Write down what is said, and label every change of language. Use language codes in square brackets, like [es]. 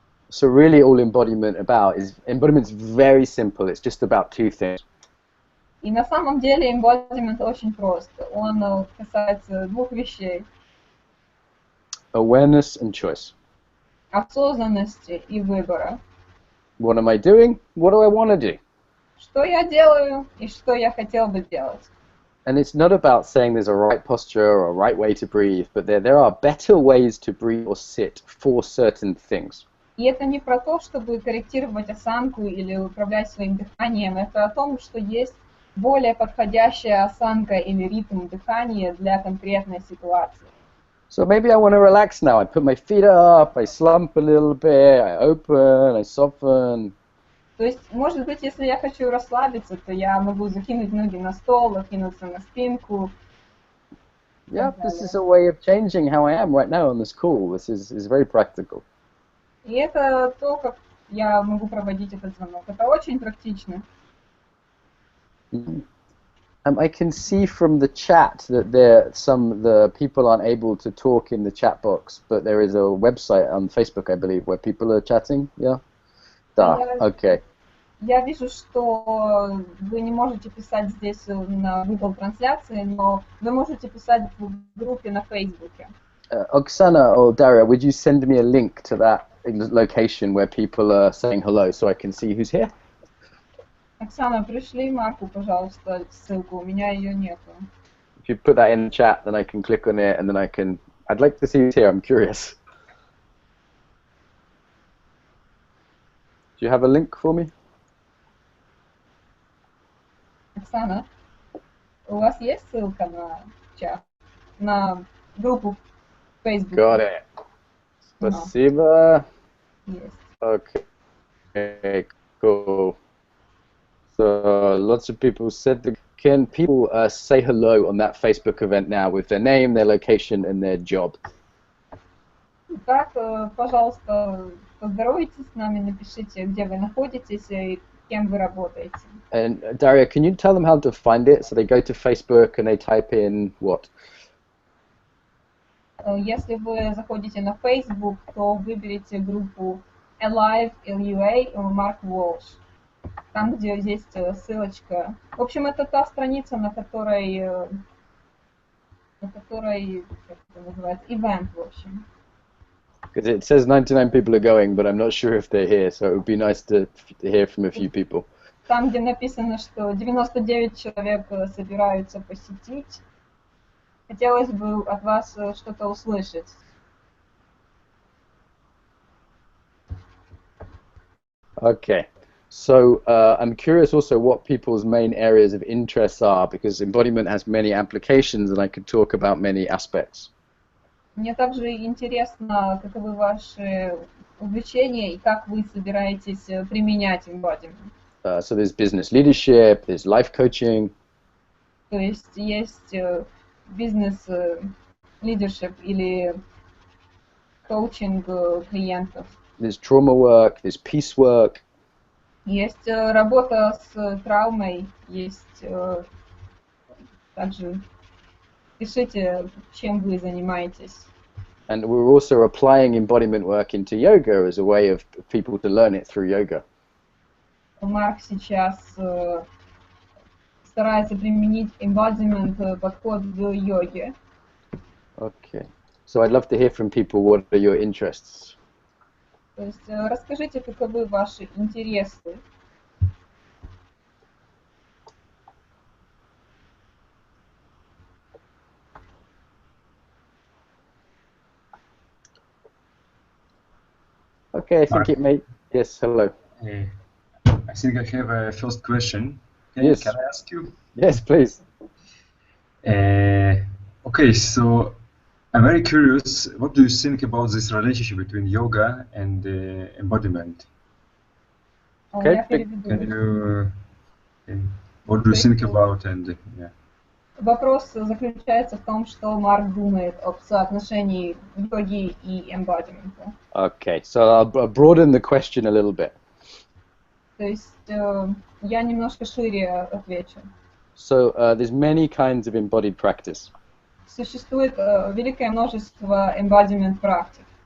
[en] So really all embodiment's very simple. It's just about two things. [ru] И на самом деле эмбодимент очень прост. Он касается двух вещей. [en] Awareness and choice. [ru] Осознанности и выбора. [en] What am I doing? What do I want to do? [ru] Что я делаю и что я хотел бы делать. [en] And it's not about saying there's a right posture or a right way to breathe, but there are better ways to breathe or sit for certain things. [ru] И это не про то, чтобы корректировать осанку или управлять своим дыханием. Это о том, что есть более подходящая осанка или ритм дыхания для конкретной ситуации. [en] So maybe I want to relax now. I put my feet up, I slump a little bit, I open, I soften. [ru] То есть, может быть, если я хочу расслабиться, то я могу закинуть ноги на стол, откинуться на спинку. [en] Yeah, this is a way of changing how I am right now on this call. This is very practical. [ru] И это то, как я могу проводить этот звонок. Это очень практично. [en] I can see from the chat that the people aren't able to talk in the chat box, but there is a website on Facebook, I believe, where people are chatting. Yeah. [ru] Да. [en] Okay. [ru] Я вижу, что вы не можете писать здесь на Google трансляции, но вы можете писать в группе на Фейсбуке. [en] Oksana or Daria, would you send me a link to that location where people are saying hello so I can see who's here? [ru] Оксана, пришли Марку, пожалуйста, ссылку. У меня ее нету. [en] If you put that in the chat, then I can click on it, and then I'd like to see who's here. I'm curious. Do you have a link for me? [ru] Оксана, у вас есть ссылка на чат, на группу в Facebook? [en] Got it. [ru] Спасибо. Есть. [en] Okay, cool. So lots of people said, can people say hello on that Facebook event now with their name, their location, and their job? [ru] Так, пожалуйста, поздоровайтесь с нами, напишите, где вы находитесь и кем вы работаете. [en] And Daria, can you tell them how to find it? So they go to Facebook and they type in what? [ru] Если вы заходите на Facebook, то выберите группу Alive, LUA, Марком Уолшем. Там, где есть ссылочка. В общем, это та страница, на которой, как это называется, ивент, в общем. [en] Because it says 99 people are going, but I'm not sure if they're here, so it would be nice to hear from a few people. [ru] Там, где написано, что 99 человек собираются посетить, хотелось бы от вас что-то услышать. [en] Okay. So I'm curious also what people's main areas of interest are, because embodiment has many applications and I could talk about many aspects. [ru] Мне также интересно, каковы ваши увлечения и как вы собираетесь применять embodiment. [en] So there's business leadership, there's life coaching. [ru] То есть бизнес leadership или коучинг клиентов. [en] There's trauma work, there's peace work. [ru] Есть работа с травмой, есть также пишите, чем вы занимаетесь. [en] And we're also applying embodiment work into yoga as a way of people to learn it through yoga. [ru] Марк сейчас старается применить embodiment подход в йоге. [en] Okay. So I'd love to hear from people what are your interests. [ru] То есть расскажите, каковы ваши интересы. [en] Okay, I think it may... Yes, hello. I think I have a first question. Yes. Can I ask you? Yes, please. Okay, so I'm very curious, what do you think about this relationship between yoga and embodiment? Okay. [ru] Я переведу. [en] Can you, what do you think about and yeah. [ru] Вопрос заключается в том, что Марк думает об соотношении йоги и эмбодимента. [en] Okay, so I'll broaden the question a little bit. [ru] То есть я немножко шире отвечу. [en] So there's many kinds of embodied practice. [ru] Существует великое множество embodiment практик.